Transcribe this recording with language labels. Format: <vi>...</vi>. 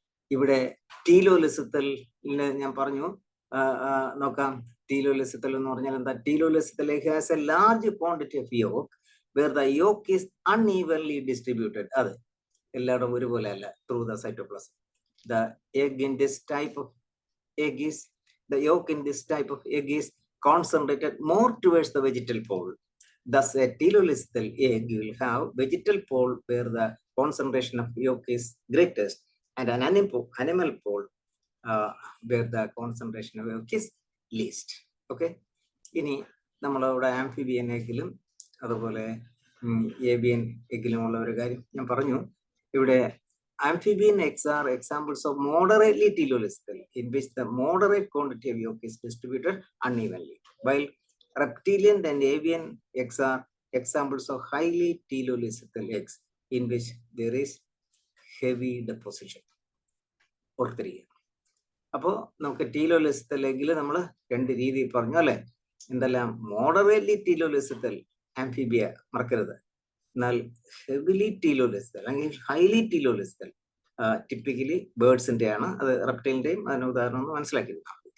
<ml>ഇവിടെ ടീലോലിസിക്കൽ ഞാൻ പറഞ്ഞു നോക്കാം.</ml> <en>telolecithal</en> <ml>എന്ന് പറഞ്ഞാൽ എന്താ,</ml> <en>Telolecithal has a large quantity of yolk where the yolk is unevenly distributed.</en> <ml>അത് എല്ലായിടും ഒരുപോലെ അല്ല</ml> <en>Through the cytoplasm. The egg in this type of egg is, the yolk in this type of egg is concentrated more towards the vegetal pole. Thus, a telolistal egg will have vegetal pole where the concentration of yolk is greatest, and an animal pole where the concentration of yolk is least. Okay.</en> <ml>ഇനി നമ്മളിവിടെ amphibian എഗ്ഗിലും അതുപോലെ ഏബിയൻ എഗ്ഗിലുമുള്ള ഒരു കാര്യം ഞാൻ പറഞ്ഞു.</ml> <en>ഇവിടെ amphibian eggs are examples of moderately telolistal, in which the moderate quantity of yolk is distributed unevenly, while reptilian and avian eggs are examples of highly telolistal eggs, in which there is heavy deposition.</en> <ml>ഓർത്തിരിക്കുക. അപ്പോൾ നമുക്ക് ടീലോലിസത്തൽ എഗ്ഗിൽ നമ്മൾ രണ്ട് രീതിയിൽ പറഞ്ഞു അല്ലെ. എന്തെല്ലാം, moderately ടീലോലിസത്തൽ Amphibia മറക്കരുത്. എന്നാൽ ഹെവിലി ടീലോലിസത്തൽ അല്ലെങ്കിൽ ഹൈലി ടീലോലിസത്തൽ ടിപ്പിക്കലി ബേർഡ്സിന്റെ ആണ്, അത് റെപ്റ്റൈലിന്റെയും അതിന് ഉദാഹരണം ഒന്ന് മനസ്സിലാക്കിയിരുന്നാ.</ml>